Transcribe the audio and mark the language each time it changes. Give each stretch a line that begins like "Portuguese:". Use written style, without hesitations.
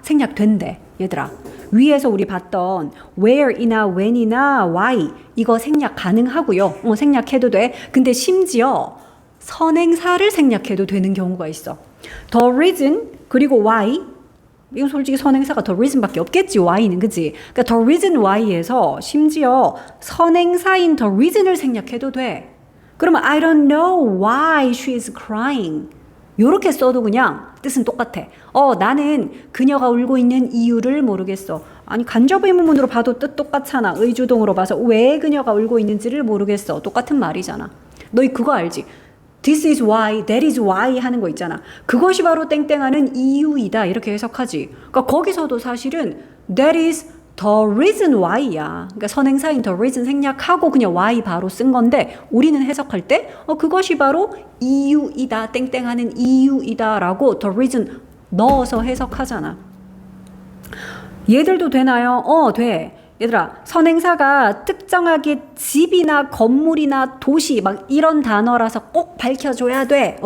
Korean: 생략된대, 얘들아. 위에서 우리 봤던 where이나 when이나 why 이거 생략 가능하고요. 생략해도 돼. 근데 심지어 선행사를 생략해도 되는 경우가 있어. the reason 그리고 why, 이건 솔직히 선행사가 the reason밖에 없겠지. why는 그지? 그러니까 the reason why에서 심지어 선행사인 the reason을 생략해도 돼.
English: 그러면 I don't know why she is crying.
Korean: 요렇게 써도 그냥 뜻은 똑같아. 나는 그녀가 울고 있는 이유를 모르겠어. 아니 간접 의문문으로 봐도 뜻 똑같잖아. 의주동으로 봐서 왜 그녀가 울고 있는지를 모르겠어. 똑같은 말이잖아. 너희 그거 알지?
English: This is why, that is why 하는 거 있잖아.
Korean: 그것이 바로 땡땡하는 이유이다 이렇게 해석하지. 그러니까 거기서도 사실은
English: that is the reason why야.
Korean: 그러니까 선행사인 the reason 생략하고 그냥 why 바로 쓴 건데 우리는 해석할 때 그것이 바로 이유이다, 땡땡하는 이유이다 라고 the reason 넣어서 해석하잖아. 얘들도 되나요? 돼. 얘들아, 선행사가 특정하게 집이나 건물이나 도시 막 이런 단어라서 꼭 밝혀줘야 돼.